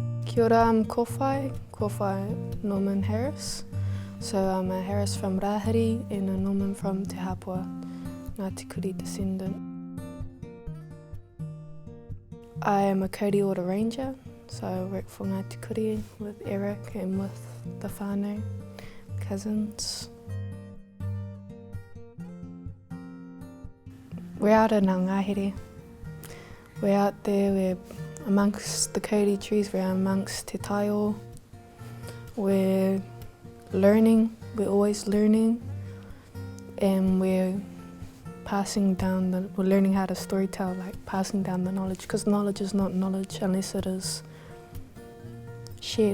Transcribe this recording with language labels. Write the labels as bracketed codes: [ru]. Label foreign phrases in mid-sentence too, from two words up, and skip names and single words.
[mi] Kia ora, [en] I'm Kowhai Norman Harris. So I'm a Harris from Rāhiri and a Norman from Te Hapua, Ngāti Kurī descendant. I am a Kauri Ora ranger, so I work for Ngāti Kurī with Eric and with the whānau, cousins. We're out in our ngāhere. We're out there, we're amongst the kauri trees, we're amongst [mi] te taiao. [en] We're learning, we're always learning, and we're learning how to storytell, like passing down the knowledge, because knowledge is not knowledge unless it is shared.